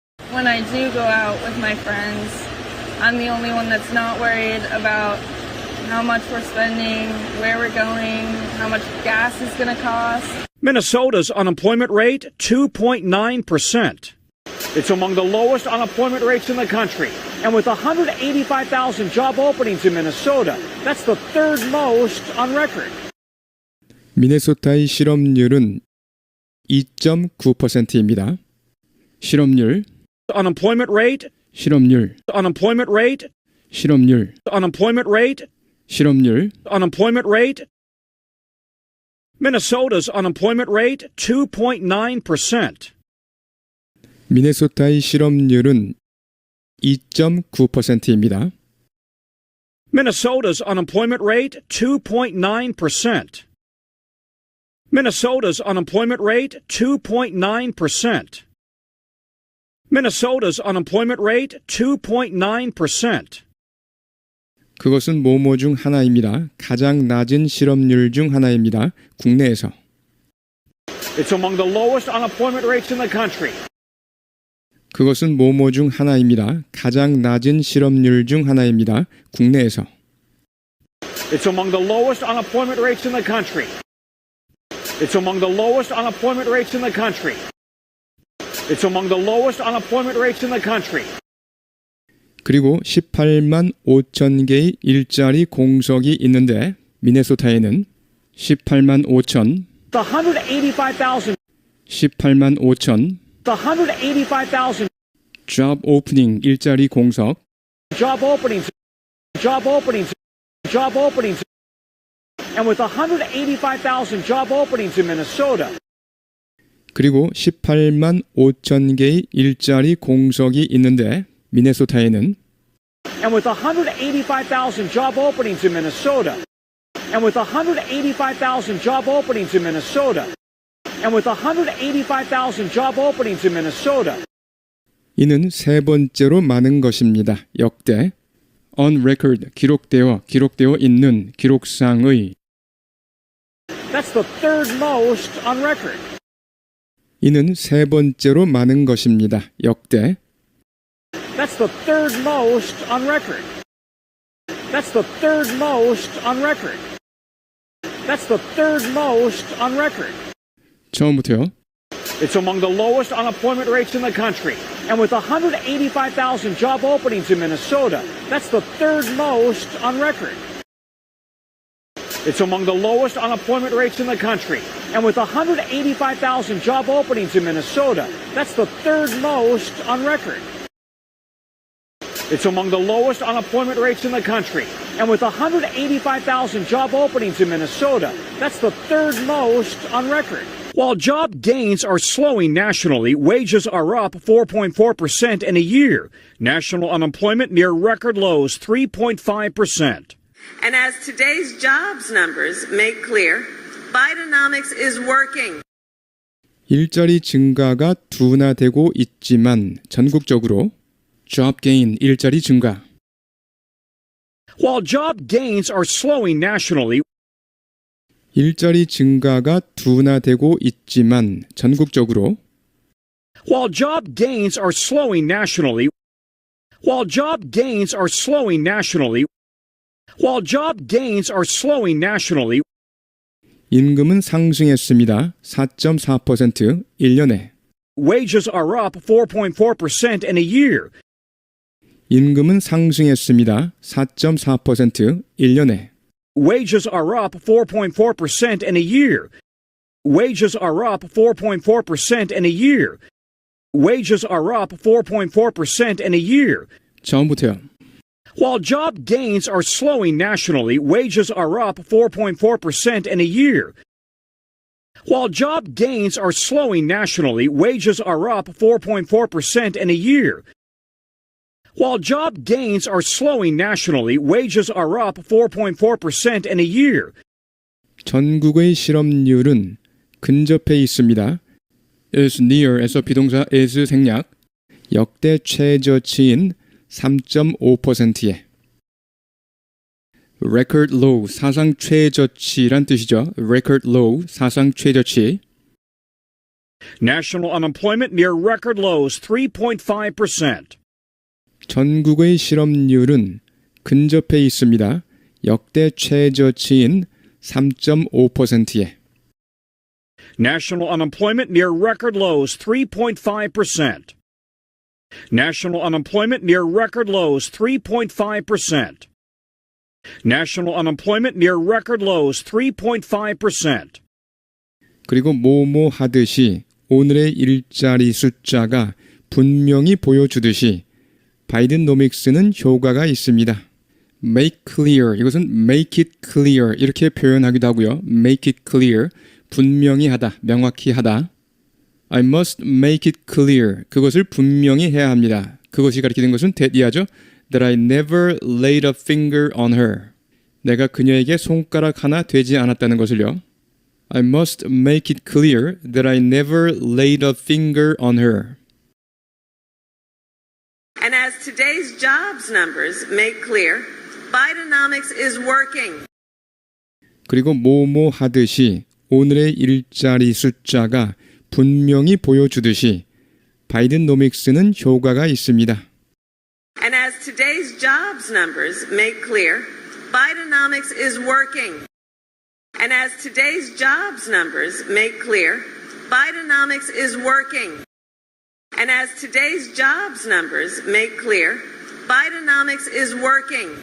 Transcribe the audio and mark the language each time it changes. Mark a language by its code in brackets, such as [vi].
[en] When I do go out with my friends, I'm the only one that's not worried about how much we're spending, where we're going, how much gas is going to cost. Minnesota's unemployment rate, 2.9%. It's among the lowest unemployment rates in the country. And with 185,000 job openings in Minnesota, that's the third most on record. [ko] 미네소타의 실업률은 2.9%입니다. 실업률, [en] Unemployment rate, [ko] 실업률, [en] unemployment rate, [ko] 실업률, [en] unemployment rate, [ko] 실업률. [en] unemployment rate. Minnesota's unemployment rate, 2.9%. [ko] 미네소타의 실업률은 2.9%입니다. [en] Minnesota's unemployment rate, 2.9%. Minnesota's unemployment rate, 2.9%. Minnesota's unemployment rate, 2.9%. [ko] 그것은 뭐뭐 중 하나입니다. 가장 낮은 실업률 중 하나입니다. 국내에서. [en] It's among the lowest unemployment rates in the country. [ko] 그것은 뭐뭐 중 하나입니다. 가장 낮은 실업률 중 하나입니다. 국내에서. [en] It's among the lowest unemployment rates in the country. It's among the lowest unemployment rates in the country. It's among the lowest unemployment rates in the country. [ko] 그리고 18만 5천 개의 일자리 공석이 있는데 미네소타에는 18만 5천, [en] The 185,000, [ko] 18만 5천, [en] the 185,000, job opening [ko] 일자리 공석, [en] job openings, job openings, job openings. And with 185,000 job openings in Minnesota, [ko] 그리고 18만 5천 개의 일자리 공석이 있는데 미네소타에는 [en] and with 185,000 job openings in Minnesota, and with 185,000 job openings in Minnesota, and with 185,000 job openings in Minnesota, [ko] 이는 세 번째로 많은 것입니다. 역대 [en] on record [ko] 기록되어 있는 기록상의 [en] that's the third most on record. [ko] 이는 세 번째로 많은 것입니다. 역대 [en] That's the third most on record. That's the third most on record. That's the third most on record. [ko] 처음부터요. [en] It's among the lowest unemployment rates in the country. And with 185,000 job openings in Minnesota, that's the third most on record. It's among the lowest unemployment rates in the country. And with 185,000 job openings in Minnesota, that's the third most on record. It's among the lowest unemployment rates in the country. And with 185,000 job openings in Minnesota, that's the third most on record. While job gains are slowing nationally, wages are up 4.4% in a year. National unemployment near record lows, 3.5%. And as today's jobs numbers make clear, Bidenomics is working. [ko] 일자리 증가가 둔화되고 있지만 전국적으로 [en] job gain [ko] 일자리 증가 [en] While job gains are slowing nationally, [ko] 일자리 증가가 둔화되고 있지만 전국적으로 [en] while job gains are slowing nationally, while job gains are slowing nationally, while job gains are slowing nationally, [ko] 임금은 상승했습니다. 4.4% 1년에 [en] wages are up 4.4% in a year. [ko] 임금은 상승했습니다. 4.4% 1년에 [en] Wages are up 4.4% in a year. Wages are up 4.4% in a year. Wages are up 4.4% in a year. [ko] 처음부터요. [en] While job gains are slowing nationally, wages are up 4.4% in a year. While job gains are slowing nationally, wages are up 4.4% in a year. While job gains are slowing nationally, wages are up 4.4% in a year. [ko] 전국의 실업률은 근접해 있습니다. [en] is near [ko] 에서 비동사 is 생략 역대 최저치인 3.5%에 [en] record low [ko] 사상 최저치란 뜻이죠. [en] record low [ko] 사상 최저치 [en] National unemployment near record lows, 3.5%. [ko] 전국의 실업률은 근접해 있습니다. 역대 최저치인 3.5%에 [en] National unemployment near record lows, 3.5%. National unemployment near record lows, 3.5%. National unemployment near record lows, 3.5%. [ko] 그리고 뭐뭐 하듯이 오늘의 일자리 숫자가 분명히 보여주듯이 바이든노믹스는 효과가 있습니다. [en] make clear [ko] 이것은 [en] make it clear [ko] 이렇게 표현하기도 하고요. [en] make it clear [ko] 분명히 하다, 명확히 하다. [en] I must make it clear [ko] 그것을 분명히 해야 합니다. 그것이 가리키는 것은 대디하죠. [en] That I never laid a finger on her. [ko] 내가 그녀에게 손가락 하나 대지 않았다는 것을요. [en] I must make it clear that I never laid a finger on her. And as today's jobs numbers make clear, Bidenomics is working. [ko] 그리고 뭐뭐 하듯이 오늘의 일자리 숫자가 분명히 보여주듯이 바이든노믹스는 효과가 있습니다. [en] And as today's jobs numbers make clear, Bidenomics is working. And as today's jobs numbers make clear, Bidenomics is working. And as today's jobs numbers make clear, Bidenomics is working.